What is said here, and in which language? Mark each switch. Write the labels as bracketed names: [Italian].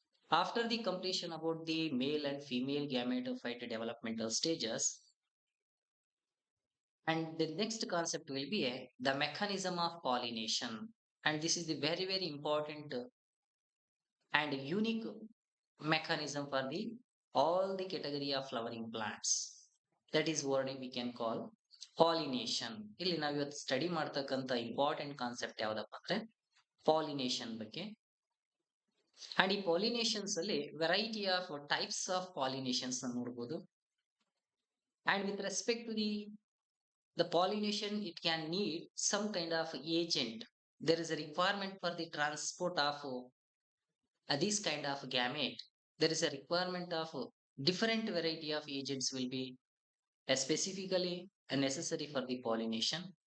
[English] After the completion about the male and female gametophyte developmental stages, and the next concept will be the mechanism of pollination. And this is the very, very important and unique mechanism for the all the category of flowering plants. That is what we can call pollination. [Kannada] ಇಲ್ಲಿ ನಾವು ಇವತ್ತು study ಮಾಡ್ತಕ್ಕಂಥ important concept ಯಾವ್ದಪ್ಪ ಅಂದ್ರೆ pollination ಬಗ್ಗೆ. And ಈ ಪಾಲಿನೇಷನ್ಸ್ ಅಲ್ಲಿ [English] variety of types of pollinations [Kannada] ನೋಡಬಹುದು. [English] And with respect to the pollination, it can need some kind of agent. There is a requirement for the transport of this kind of gamete. There is a requirement of different variety of agents will be specifically necessary for the pollination.